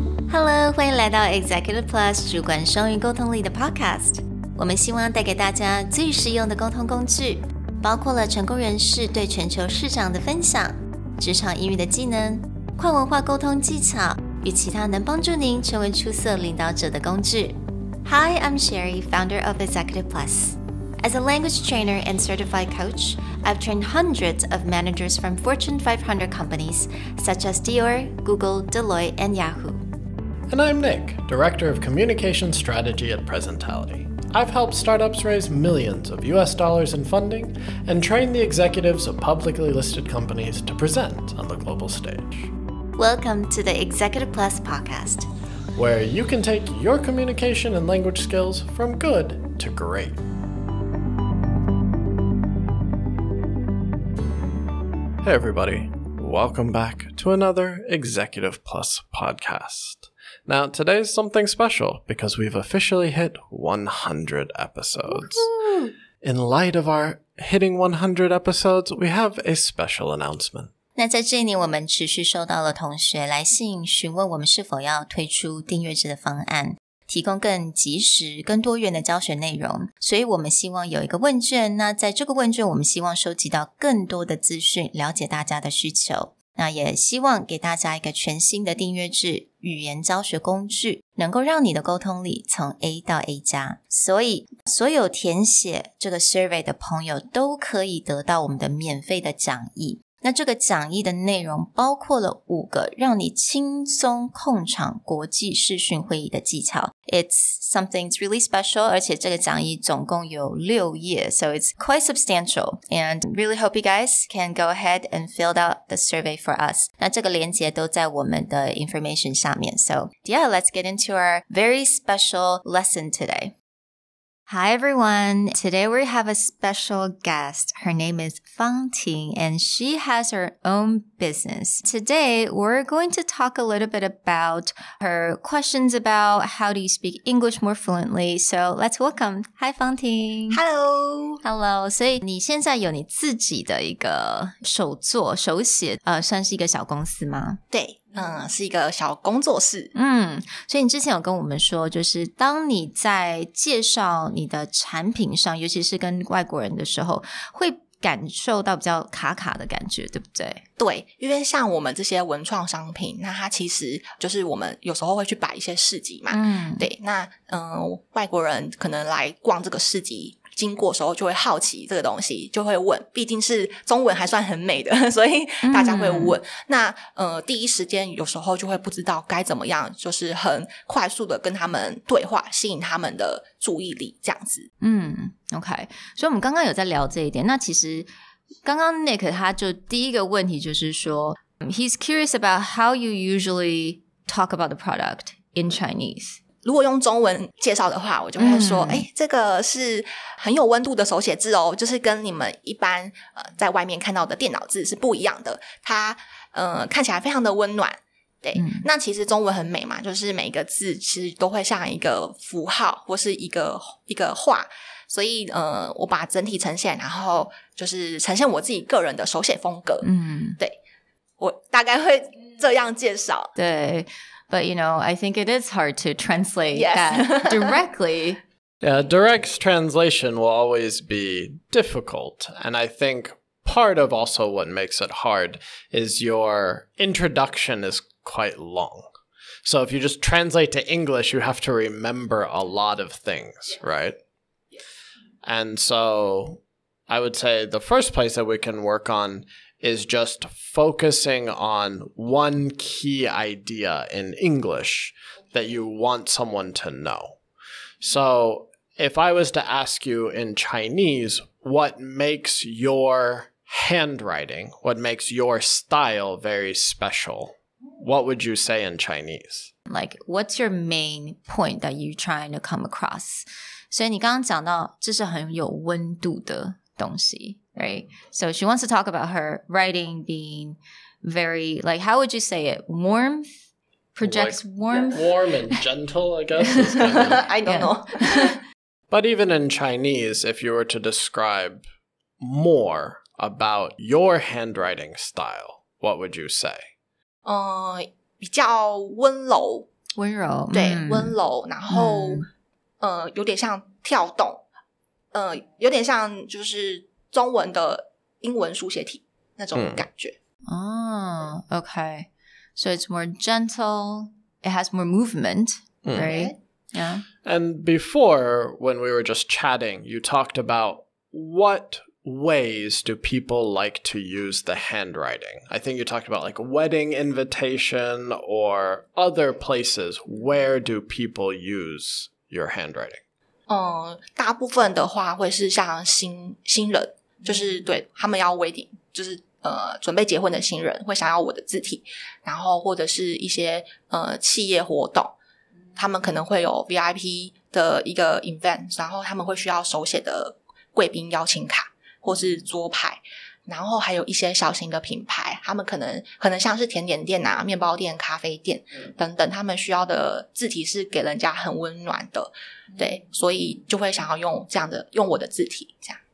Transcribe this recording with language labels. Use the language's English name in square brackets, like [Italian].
[Chinese] Hello， 欢迎来到 Executive Plus 主管双语沟通力的 podcast。我们希望带给大家最实用的沟通工具，包括了成功人士对全球市场的分享，职场英语的技能，跨文化沟通技巧，与其他能帮助您成为出色领导者的工具。 [English] Hi, I'm Sherry, founder of Executive Plus. As a language trainer and certified coach, I've trained hundreds of managers from Fortune 500 companies such as Dior, Google, Deloitte, and Yahoo.And I'm Nick, Director of Communication Strategy at Presentality. I've helped startups raise millions of US dollars in funding and train the executives of publicly listed companies to present on the global stage. Welcome to the Executive Plus podcast, where you can take your communication and language skills from good to great. Hey everybody, welcome back to another Executive Plus podcast.Now, today's something special because we've officially hit 100 episodes. Woo-hoo! In light of our hitting 100 episodes, we have a special announcement. [Chinese] 那在这一年，我们持续收到了同学来信询问我们是否要推出订阅制的方案，提供更及时、更多元的教学内容。所以我们希望有一个问卷，那在这个问卷，我们希望收集到更多的资讯，了解大家的需求。那也希望给大家一个全新的订阅制语言教学工具，能够让你的沟通力从 A 到 A 加。所以所有填写这个 survey 的朋友都可以得到我们的免费的讲义。那这个讲义的内容包括了5个让你轻松控场国际视讯会议的技巧。 [English] It's something really special， [Chinese] 而且这个讲义总共有6页 [English] so it's quite substantial and really hope you guys can go ahead and fill out the survey for us. [Chinese] 那这个连结都在我们的 information 下面 [English] So yeah, let's get into our very special lesson today.Hi everyone, today we have a special guest. Her name is芳庭and she has her own business. Today we're going to talk a little bit about her questions about how do you speak English more fluently. So let's welcome. Hi 芳庭 Hello. [Chinese] 所以你现在有你自己的一个手写算是一个小公司吗？对，是一个小工作室。所以你之前有跟我们说，就是当你在介绍你的产品上，尤其是跟外国人的时候，会感受到比较卡卡的感觉，对不对？对，因为像我们这些文创商品，那它其实就是我们有时候会去摆一些市集嘛。对，那外国人可能来逛这个市集经过的时候就会好奇这个东西，就会问，毕竟是中文还算很美的，所以大家会问。那第一时间有时候就会不知道该怎么样，就是很快速的跟他们对话，吸引他们的注意力这样子。 OK， 所以我们刚刚有在聊这一点。那其实刚刚 Nick 他就第一个问题就是说 [English] He's curious about how you usually talk about the product in Chinese. [Chinese] 如果用中文介绍的话，我就会说这个是很有温度的手写字哦，就是跟你们一般在外面看到的电脑字是不一样的，它看起来非常的温暖。对，那其实中文很美嘛，就是每一个字其实都会像一个符号或是一个画，所以我把整体呈现，然后就是呈现我自己个人的手写风格。对，我大概会这样介绍。 [English] 对，But you know, I think it is hard to translate Yes. that directly. Yeah, direct translation will always be difficult. And I think part of also what makes it hard is your introduction is quite long. So if you just translate to English, you have to remember a lot of things, right? And so I would say the first place that we can work on is just focusing on one key idea in English that you want someone to know. So if I was to ask you in Chinese, what makes your handwriting, what makes your style very special, what would you say in Chinese? Like, what's your main point that you're trying to come across? [Chinese] 所以你刚刚讲到这是很有温度的东西 right? [English] So she wants to talk about her writing being very, like, how would you say it? Warmth? Projects warmth? Warm and gentle, I guess. I don't know. But even in Chinese, if you were to describe more about your handwriting style, what would you say? [Chinese] 比较温柔，温柔，对，温柔，然后有点像跳动，有点像就是中文的英文书写体那种感觉。 [English] Oh, okay. So it's more gentle. It has more movement, right? Yeah. And before, when we were just chatting, you talked about what ways do people like to use the handwriting? I think you talked about like a wedding invitation or other places. Where do people use your handwriting? [Chinese] 大部分的话会是像新人，就是对他们要 wedding， 就是准备结婚的新人会想要我的字体，然后或者是一些企业活动，他们可能会有 VIP 的一个 event， 然后他们会需要手写的贵宾邀请卡或是桌牌，然后还有一些小型的品牌，他们可能像是甜点店啊、面包店、咖啡店等等，他们需要的字体是给人家很温暖的，对，所以就会想要用我的字体这样。